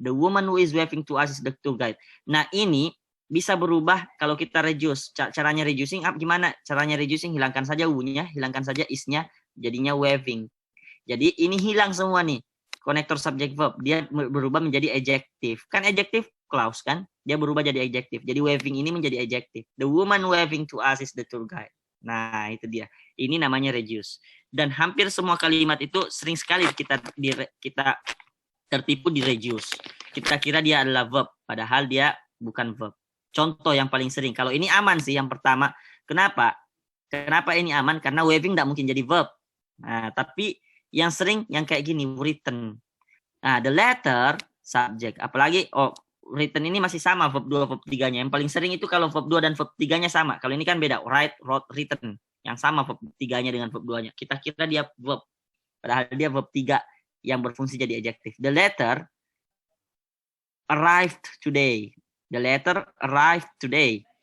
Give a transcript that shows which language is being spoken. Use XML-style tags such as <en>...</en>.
<en>The woman who is waving to us is the tour guide.</en> <id>Nah, ini bisa berubah kalau kita reduce. Caranya reducing gimana? Caranya reducing, hilangkan saja wu-nya, hilangkan saja is-nya, jadinya waving. Jadi ini hilang semua nih. Konektor subject verb, dia berubah menjadi adjective. Kan adjective clause kan? Dia berubah jadi adjective. Jadi waving ini menjadi adjective.</id> <en>The woman waving to us is the tour guide.</en> <id>Nah, itu dia. Ini namanya reduce. Dan hampir semua kalimat itu sering sekali kita tertipu di reduce. Kita kira dia adalah verb, padahal dia bukan verb. Contoh yang paling sering. Kalau ini aman sih yang pertama. Kenapa? Kenapa ini aman? Karena waving tidak mungkin jadi verb. Nah, tapi yang sering yang kayak gini, written. Nah,</id> <en>the letter subject.</en> <id>Apalagi written ini masih sama verb 2 verb 3-nya. Yang paling sering itu kalau verb 2 dan verb 3-nya sama. Kalau ini kan beda, write, wrote, written. Yang sama verb 3-nya dengan verb 2-nya. Kita kira dia verb. Padahal dia verb 3 yang berfungsi jadi adjective.</id> <en>The letter arrived today. The letter arrived today.</en>